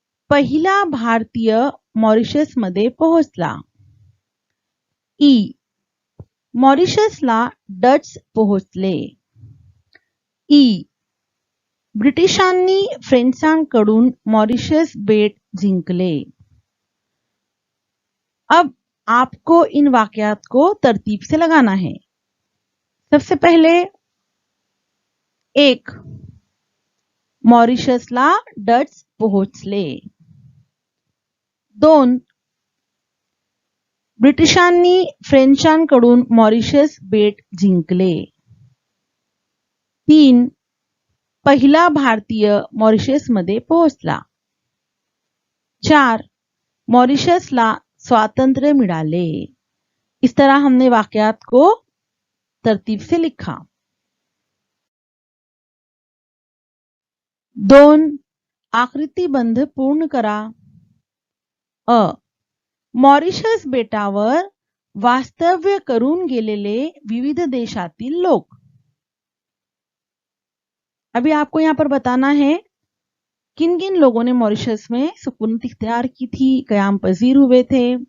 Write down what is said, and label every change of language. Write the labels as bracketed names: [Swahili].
[Marathi] पहिला भारतीय मॉरिशसमध्ये पोहोचला. ई. मॉरिशसला डच पोहोचले. ई. ब्रिटिशांनी फ्रेंचांकडून मॉरिशस बेट जिंकले. [Hindi] अब आपको इन वाकयात को तरतीब से लगाना है. सबसे पहले [Marathi] 1. मॉरिशसला डच पोहोचले. 2. ब्रिटिशांनी फ्रेंचांकडून मॉरिशस बेट जिंकले. 3. पहिला भारतीय मॉरिशसमध्ये पोहोचला. 4. मॉरिशसला स्वातंत्र्य मिळाले. [Hindi] इस तरह हमने वाकयात को तरतीब से लिखा. [Marathi] 2. आकृतिबंध पूर्ण करा. अ. मॉरिशस बेटावर वास्तव्य करून गेलेले विविध देशातील लोक. [Hindi] अभी आपको यहाँ पर बताना है किन किन लोगों ने मॉरिशस में सुकूनत इख्तियार की थी, कयाम पजीर हुए थे.